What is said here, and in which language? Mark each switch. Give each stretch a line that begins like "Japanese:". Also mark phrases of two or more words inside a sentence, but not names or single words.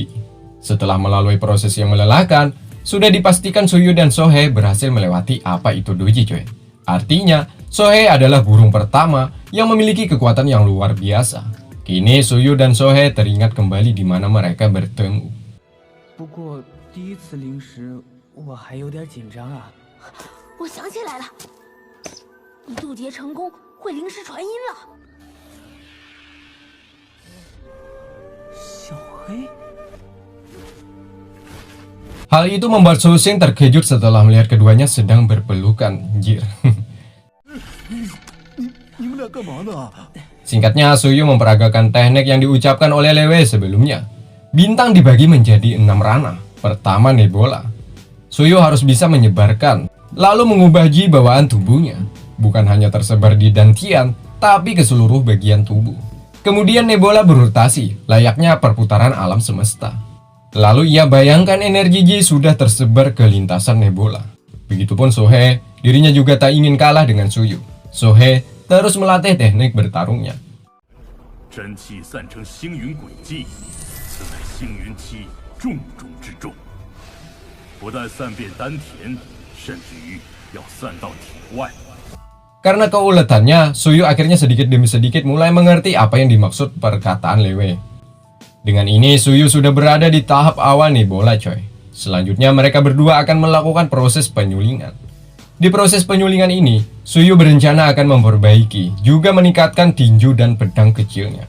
Indonesian: Setelah melalui proses yang melelahkan, sudah dipastikan Suyu dan Sohei berhasil melewati apa itu doji, coy. Artinya, Sohei adalah burung pertama yang memiliki kekuatan yang luar biasa. Kini Suyu dan Sohei teringat kembali di mana mereka bertemu.
Chinese: 不过第一次临时，我还有点紧张啊。我想起来了，你渡劫成功会灵石传音了。小黑，
Indonesian: Hal itu membuat Susheng terkejut setelah melihat keduanya sedang berpelukan. Anjir.
Chinese: 你们俩干嘛呢？
Indonesian: Singkatnya, Suyu memperagakan teknik yang diucapkan oleh Lewe sebelumnya. bintang dibagi menjadi 6 ranah. Pertama, Nebula. Suyu harus bisa menyebarkan, lalu mengubah ji bawaan tubuhnya. Bukan hanya tersebar di dantian, tapi ke seluruh bagian tubuh. Kemudian Nebula berotasi, layaknya perputaran alam semesta. Lalu ia bayangkan energi ji sudah tersebar ke lintasan Nebula. Begitupun Sohe, dirinya juga tak ingin kalah dengan Suyu. Sohe terus melatih teknik bertarungnya.
Chinese: 真气散成星云轨迹，此乃星云期重中之重，不但散遍丹田，甚至于要散到体外。
Indonesian: Karena keuletannya, Suyu akhirnya sedikit demi sedikit mulai mengerti apa yang dimaksud perkataan Lewe. Dengan ini, Suyu sudah berada di tahap awal Nebula, coy. Selanjutnya, mereka berdua akan melakukan proses penyulingan. Di proses penyulingan ini, Suyu berencana akan memperbaiki, juga meningkatkan tinju dan pedang kecilnya.